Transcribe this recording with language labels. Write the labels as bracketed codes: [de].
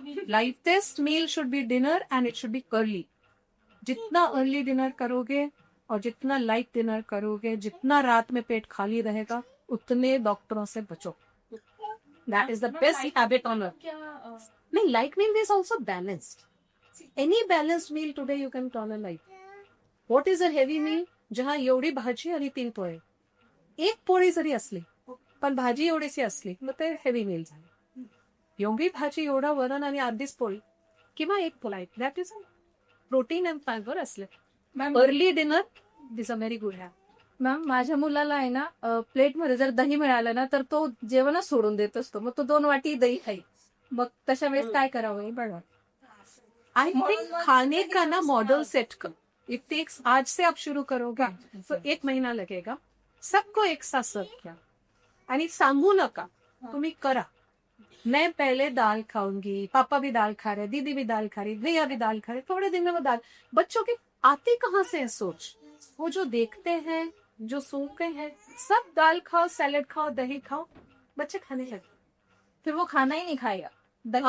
[en] Lightest meal should be dinner and it should be early. [hi] जितना early dinner करोगे और जितना लाइट डिनर करोगे, जितना रात में पेट खाली रहेगा, उतने डॉक्टरों से बचो। [en] That is the best habit on earth. [hi] नहीं, [en] Light meal is also balanced. Any balanced meal today you can call a light. What is a heavy meal? [mr] जहां एवढी भाजी आणि 3 पोळे, एक पोळी जरी असली पण भाजी एवढीशी असली मग ते हेवी मील झालं। एवढी भाजी, एवढा वरण आणि अर्धीच पोळी किंवा एक पोळी, [en] that is protein and fibre [mr] असले। Early dinner is a very good habit. Ma'am माझ्या मुलाला आहे ना, प्लेटमध्ये जर दही मिळालं ना तर तो जेवणच सोडून देत असतो, मग तो 2 वाटी दही खाईल। मग तशा वेळेस काय करावं बघा। [en] I think [hi] खाने का ना मॉडल सेट कर। [en] it takes, [hi] आज से आप शुरू करोगे तो 1 महीना लगेगा। सबको एक साथ सर्व किया आणि सांगू नका, तुम्ही करा। मैं पहले दाल खाऊंगी, पापा भी दाल खा रहे, दीदी भी दाल खा रही, भैया भी दाल खा रहे, थोड़े दिन में वो दाल। बच्चों की आती कहाँ से है सोच? वो जो देखते हैं, जो सुनते हैं, सब दाल खाओ, सैलेड खाओ, दही खाओ, बच्चे खाने लगे। फिर वो खाना ही नहीं खाएगा।